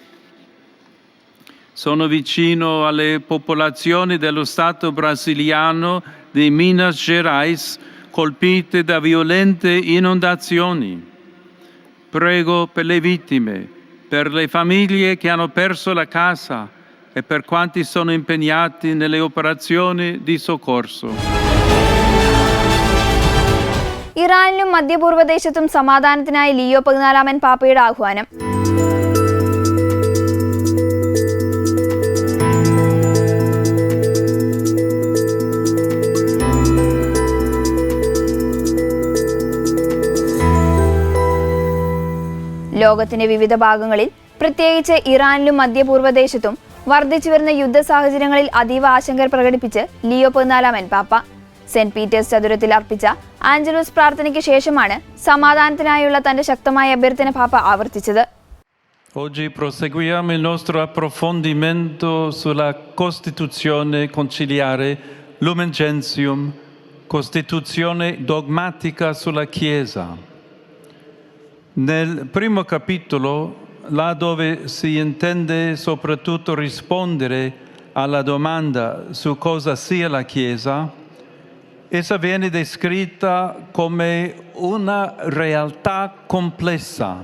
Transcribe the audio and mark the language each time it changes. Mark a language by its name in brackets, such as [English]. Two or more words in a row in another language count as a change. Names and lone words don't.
[Italian] Sono vicino alle popolazioni dello Stato brasiliano di Minas Gerais colpite da violente inondazioni. Prego per le vittime, per le famiglie che hanno perso la casa e per quanti sono impegnati nelle operazioni di soccorso. [Malayalam] ഇറാനിലും മധ്യപൂർവ്വദേശത്തും സമാധാനത്തിനായി ലിയോ 14 പാപ്പയുടെ ആഹ്വാനം. ലോകത്തിന്റെ വിവിധ ഭാഗങ്ങളിൽ, പ്രത്യേകിച്ച് ഇറാനിലും മധ്യപൂർവ്വദേശത്തും വർദ്ധിച്ചുവരുന്ന യുദ്ധ സാഹചര്യങ്ങളിൽ അതീവ ആശങ്ക പ്രകടിപ്പിച്ച് ലിയോ 14 പാപ്പ സെന്റ് പീറ്റേഴ്സ് ചതുരത്തിൽ അർപ്പിച്ച ആഞ്ചലൂസ് പ്രാർത്ഥനയ്ക്ക് ശേഷമാണ് സമാധാനത്തിനായുള്ള തന്റെ ശക്തമായ അഭ്യർത്ഥന പാപ്പ ആവർത്തിച്ചത്. [Italian] Oggi proseguiamo il nostro approfondimento sulla Costituzione conciliare Lumen Gentium, Costituzione dogmatica sulla Chiesa. Nel primo capitolo, là dove si intende soprattutto rispondere alla domanda su cosa sia la Chiesa, essa viene descritta come una realtà complessa.